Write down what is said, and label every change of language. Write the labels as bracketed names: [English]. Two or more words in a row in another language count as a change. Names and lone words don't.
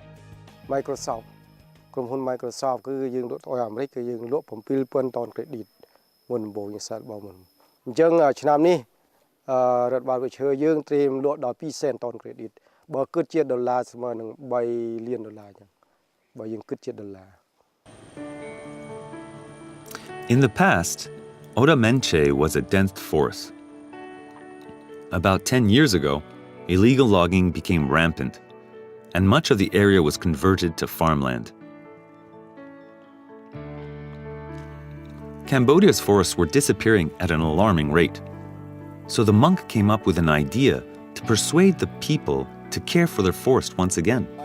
[Khmer] Microsoft ក្រុមហ៊ុន Microsoft គឺយើងលក់ទៅឲ្យអាមេរិកគឺយើងលក់ 7,000 តោន credit មុនដំបូងយើងសាកបងមុនអញ្ចឹងឆ្នាំនេះរដ្ឋបាលវិឈើយើងត្រៀមលក់ដល់2សែនតន credit បើគិតជាដុល្លារស្មើនឹង3លានដុល្លារអញ្ចឹងបើយើងគិតជាដុល្លារ [English] In the past, Oda Menche was a dense forest. About 10 years ago, illegal logging became rampant, and much of the area was converted to farmland. Cambodia's forests were disappearing at an alarming rate, so the monk came up with an idea to persuade the people to care for their forest once again.